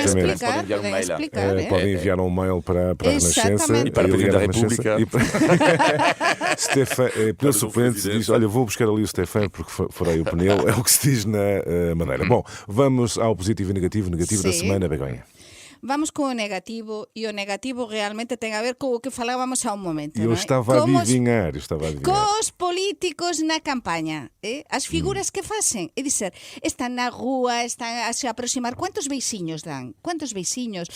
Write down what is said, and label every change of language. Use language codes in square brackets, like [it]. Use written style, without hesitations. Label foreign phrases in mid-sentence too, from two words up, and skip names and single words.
[pt] exatamente. explicar, Podem enviar um podem mail. explicar. Podem enviar um mail para a Renascença Exatamente. E para a ligar Presidente da à Renascença República. Stefan, pneu suplente, diz: olha, vou buscar ali o Stefan porque furei o pneu. É o que se diz na Madeira. Bom, vamos ao positivo e negativo. Negativo da semana, Begonha. [gl] Vamos con o negativo, e o negativo realmente ten a ver co que falábamos há un momento. [pt] Eu estava a adivinhar. [gl] Cos políticos na campaña, as figuras que facen, é dizer, están na rúa, están a se aproximar, quantos beixiños dan? Quantos beixiños?